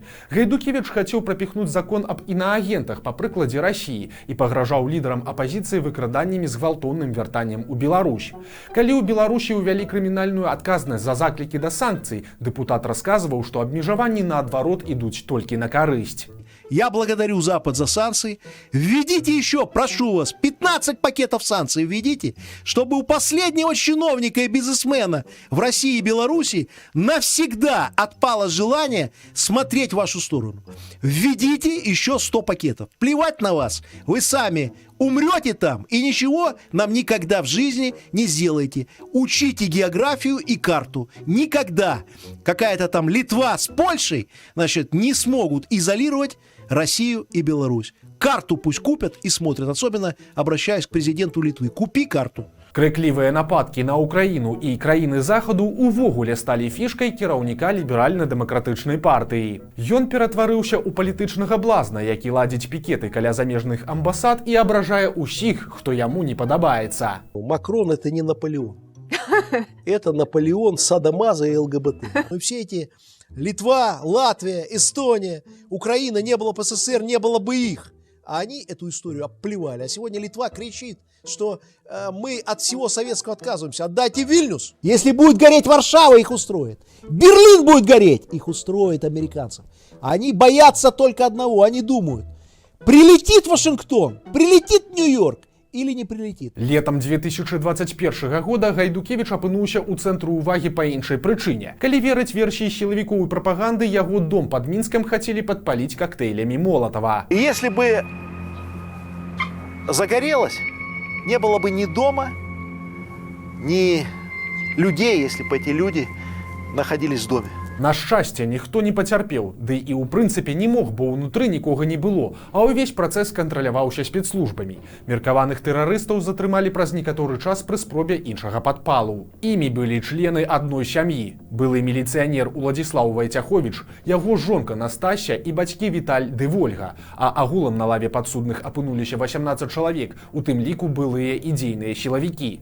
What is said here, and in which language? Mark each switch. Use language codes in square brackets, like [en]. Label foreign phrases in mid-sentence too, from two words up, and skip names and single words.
[be] Гайдукевіч хацеў прапіхнуць закон аб інаагентах па прыкладзе Расіі і пагражаў лідарам апазіцыі выкраданнямі з гвалтоўным вяртаннем у Беларусь. Калі ў Беларусі ўвялі крымінальную адказнасць за заклікі да санкцый, дэпутат расказваў, што абмежаванні наадварот ідуць толькі на карысць. [ru] Я благодарю Запад за санкции. Введите еще, прошу вас, 15 пакетов санкций введите, чтобы у последнего чиновника и бизнесмена в России и Беларуси навсегда отпало желание смотреть в вашу сторону. Введите еще 100 пакетов. Плевать на вас. Вы сами умрете там и ничего нам никогда в жизни не сделаете. Учите географию и карту. Никогда какая-то там Литва с Польшей, значит, не смогут изолировать Россию и Беларусь. Карту пусть купят и смотрят. Особенно обращаясь к президенту Литвы. Купи карту. [be] Крыклівыя нападкі на Украіну і краіны захаду увогуле сталі фішкай кіраўніка ліберальна-дэмакратычнай партыі. Ён ператварыўся ў палітычнага блазна, які ладзіць пікеты каля замежных амбасад і абражае ўсіх, хто яму не падабаецца. [ru] Макрон — это не Наполеон. Это Наполеон садомаза и ЛГБТ. И все эти Литва, Латвия, Эстония, Украина, не было бы СССР, не было бы их. А они эту историю обплевали. А сегодня Литва кричит, что мы от всего советского отказываемся. Отдайте Вильнюс. Если будет гореть Варшава, их устроит. Берлин будет гореть, их устроит американцев. Они боятся только одного. Они думают, прилетит Вашингтон, прилетит Нью-Йорк или не прилетит. [be] Летом 2021 года Гайдукевіч апынуўся ў цэнтру ўвагі па іншай прычыне. Калі верыць версіі сілавікоў і прапаганды, яго дом пад Мінскам хацелі падпаліць коктейлямі Молотова. [ru] И если бы загорелось, не было бы ни дома, ни людей, если бы эти люди находились в доме. [be] На шчасце, ніхто не пацярпеў, ды і ў прынцыпе не мог, бо ўнутры нікога не было, а ўвесь працэс кантраляваўся спецслужбамі. Меркаваных тэрарыстаў затрымалі праз некаторы час пры спробе іншага падпалу. Імі былі члены адной сям'і. Былы міліцыянер Уладзіслаў Вайцяховіч, яго жонка Настасья і бацькі Віталь ды Вольга, а агулам на лаве падсудных апынуліся 18 чалавек, у тым ліку былыя і дзейныя сілавікі.